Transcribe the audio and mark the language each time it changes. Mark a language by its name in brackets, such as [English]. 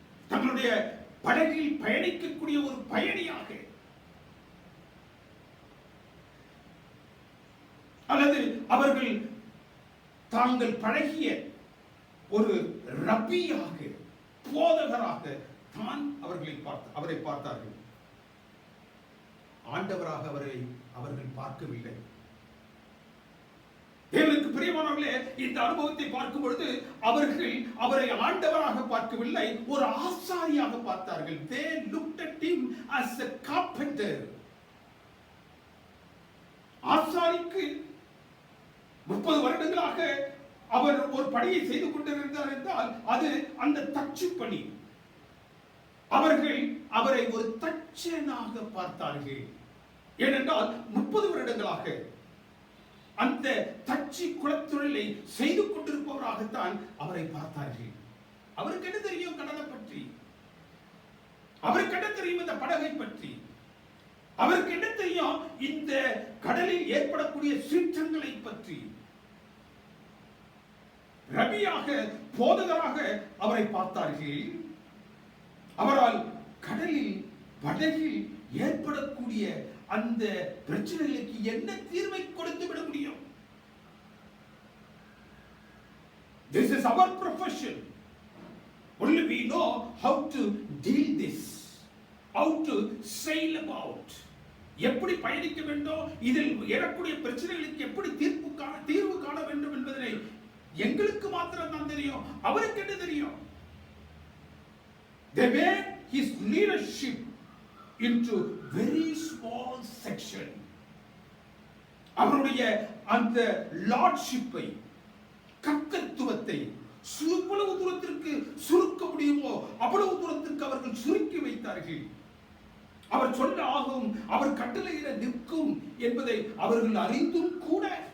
[Tamil] தங்களுடைய படகில் பயணிக்கக்கூடிய ஒரு பயணியாக அல்லது அவர்கள் தாங்கள் பழகிய ஒரு ரபியாக, போதகராக தான் அவரை பார்த்தார்கள். ஆண்டவராக அவர்கள் பார்க்கவில்லை. தேவனுக்கு பிரியமானவர்களே, இந்த அனுபவத்தை பார்க்கும் பொழுது அவர்கள் அவரை ஆண்டவராக பார்க்கவில்லை, ஒரு ஆசாரியாக பார்த்தார்கள். [English] They looked at him as a carpenter. [Tamil] ஆசாரிக்கு 30 வருடங்களாக அவர் ஒரு பணியை செய்து கொண்டிருந்தார் என்றால் அது அந்த தச்சு பணி. அவர்கள் அவரை ஒரு தச்சனாக பார்த்தார்கள். ஏனென்றால் 30 வருடங்களாக அந்த தச்சு குலத்தொழிலை செய்து கொண்டிருப்பவராகத்தான் அவரை பார்த்தார்கள். அவருக்கு என்ன தெரியும் கடலை பற்றி? அவருக்கு என்ன தெரியும் இந்த படகை பற்றி? அவருக்கு என்ன தெரியும் இந்த கடலில் ஏற்படக்கூடிய சீற்றங்களை பற்றி? ரபியாக, போதகராக அவரை பார்த்தார்கள். அவரால் கடலில், படகில் ஏற்படக்கூடிய அந்த பிரச்சனைகளுக்கு என்ன தீர்வை கொடுத்து விட முடியும்? [English] This is our profession. Only we know how to deal this, how to sail about. [Tamil] எப்படி பயணிக்க வேண்டும், இதில் எழக்கூடிய பிரச்சனைகளுக்கு எப்படி தீர்வு காண வேண்டும் என்பதனை எங்களுக்கு மாத்திரம் தான் தெரியும். அவருக்கு என்ன தெரியும்? [English] They made his leadership into very small section. [Tamil] அவருடைய அந்த லார்ட்ஷிப்பை, கர்த்தத்துவத்தை எவ்வளவு தூரத்திற்கு சுருக்க முடியுமோ அவ்வளவு தூரத்திற்கு அவர்கள் சுருக்கி வைத்தார்கள். அவர் சொல்ல ஆகும், அவர் கட்டளையிட நிற்கும் என்பதை அவர்கள் அறிந்தும் கூட.